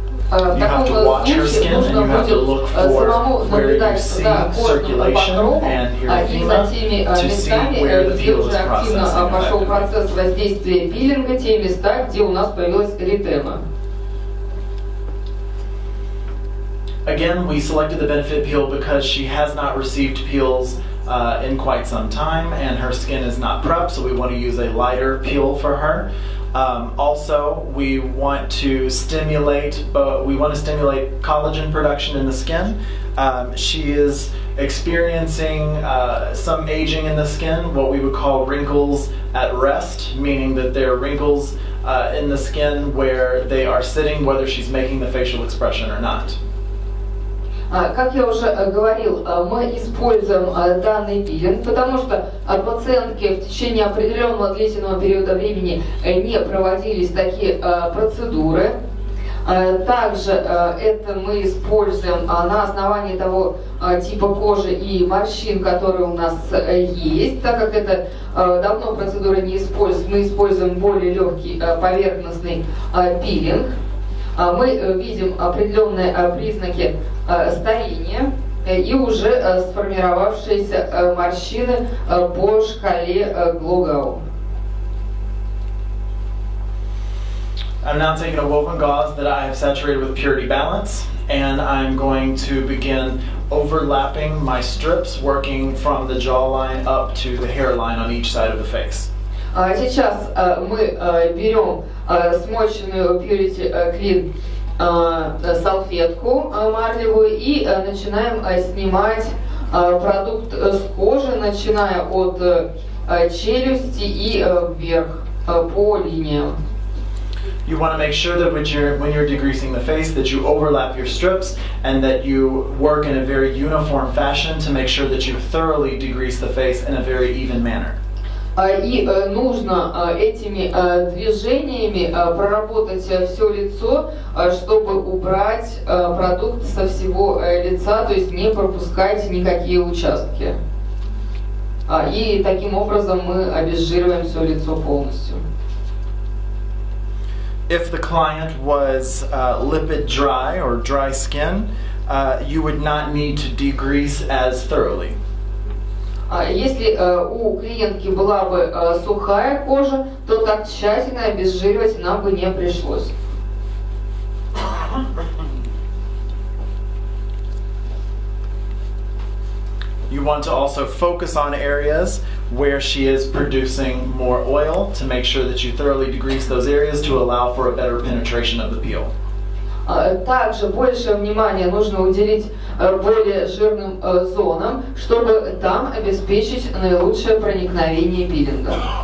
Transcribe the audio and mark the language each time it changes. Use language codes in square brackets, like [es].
[ru] В таком случае нужно будет самому наблюдать за кожным покровом и за теми местами, где уже активно пошел процесс воздействия пилинга, те места, где у нас появилась эритема. [en] Again, we selected the Benefit Peel because she has not received peels in quite some time, and her skin is not prepped, so we want to use a lighter peel for her. Also, we want to stimulate collagen production in the skin. She is experiencing some aging in the skin, what we would call wrinkles at rest, meaning that there are wrinkles in the skin where they are sitting, whether she's making the facial expression or not. [ru] Как я уже говорил, мы используем данный пилинг, потому что пациентки в течение определенного длительного периода времени не проводились такие процедуры. Также это мы используем на основании того типа кожи и морщин, которые у нас есть. Так как это давно процедуры не используют, мы используем более легкий поверхностный пилинг. Мы видим определенные признаки старения и уже сформировавшиеся морщины по шкале Глогау. [en] I'm now taking a woven gauze that I have saturated with Purity Balance, and I'm going to begin overlapping my strips, working from the jawline up to the hairline on each side of the face. [ru] Сейчас мы берем смоченную Purity Clean салфетку марлевую и начинаем снимать продукт с кожи, начиная от челюсти и вверх по линиям. [en] You want to make sure that when you're degreasing the face that you overlap your strips and that you work in a very uniform fashion to make sure that you thoroughly degrease the face in a very even manner. [ru] И нужно этими движениями проработать все лицо, чтобы убрать продукт со всего лица, то есть не пропускать никакие участки. И таким образом мы обезжириваем все лицо полностью. [en] If the client was lipid dry or dry skin, you would not need to degrease as thoroughly. [ru] Если у клиентки была бы сухая кожа, то так тщательно обезжиривать нам бы не пришлось. [en] You want to also focus on areas where she is producing more oil to make sure that you thoroughly degrease those areas to allow for a better penetration of the peel. [ru] Также больше внимания нужно уделить более жирным зонам, чтобы там обеспечить наилучшее проникновение пилинга.